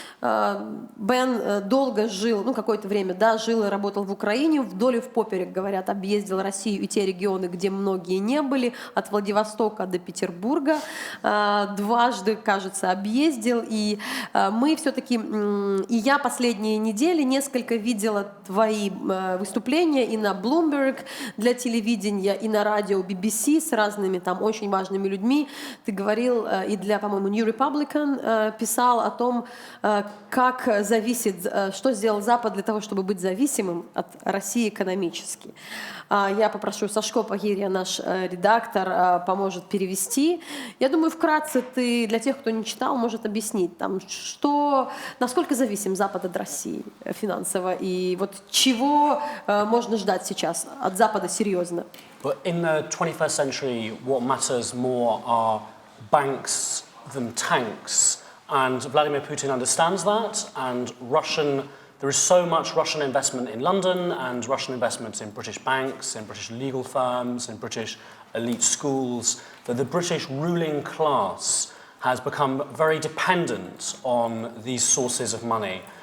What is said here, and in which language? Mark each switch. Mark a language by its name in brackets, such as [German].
[Russian] Бен долго жил, какое-то время, да, жил и работал в Украине, вдоль и впоперек, говорят, объездил Россию и те регионы, где многие не были, от Владивостока до Петербурга, дважды, кажется, объездил, и мы все-таки, и я последние недели несколько видела твои выступления и на Bloomberg для телевидения, и на радио BBC с разными там очень важными людьми. Ты говорил, и для, по-моему, New Republican писал о том, как зависит, что сделал Запад для того, чтобы быть зависимым от России экономически. Я попрошу Сашко Пагирья, наш редактор, поможет перевести. Я думаю, вкратце ты, для тех, кто не читал, может объяснить, там, насколько зависим Запад от России финансово, и вот чего можно ждать сейчас от Запада серьезно? [English] But in the 21st century, what matters more are banks than tanks. And Vladimir Putin understands that, and there is so much Russian investment in London and Russian investment in British banks, in British legal firms, in British elite schools, that the British ruling class has become very dependent on these sources of money.